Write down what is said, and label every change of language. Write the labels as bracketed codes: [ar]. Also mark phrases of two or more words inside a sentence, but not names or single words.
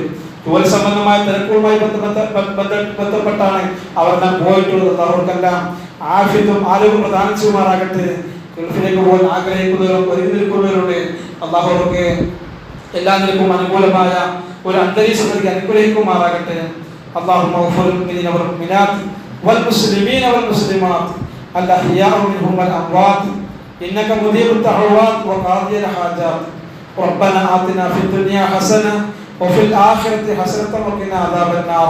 [ml] ജോലി സംബന്ധമായ തിരക്കുകളുമായി ബന്ധപ്പെട്ടാണ് അവരെല്ലാം പോയിട്ടുള്ളത്. അവർക്കെല്ലാം ആഫിയത്തും ആരോഗ്യം പ്രദാനം ചെയ്യുമാറാകട്ടെ. ഗൾഫിലേക്ക് പോകാൻ ആഗ്രഹിക്കുന്നവരും ഒരുങ്ങി നിൽക്കുന്നവരുണ്ട്. അല്ലാഹു അവർക്ക് എല്ലാ നിലക്കും അനുകൂലമായ ഒരു അന്തരീക്ഷം നൽകി അനുഗ്രഹിക്കുമാറാകട്ടെ. [ar] اللهم اغفر للمؤمنين والمؤمنات والمسلمين والمسلمات الأحياء منهم والأموات إنك مجيب الدعوات وقاضي الحاجات. ربنا آتنا في الدنيا حسنة وفي الآخرة حسنة وقنا عذاب النار.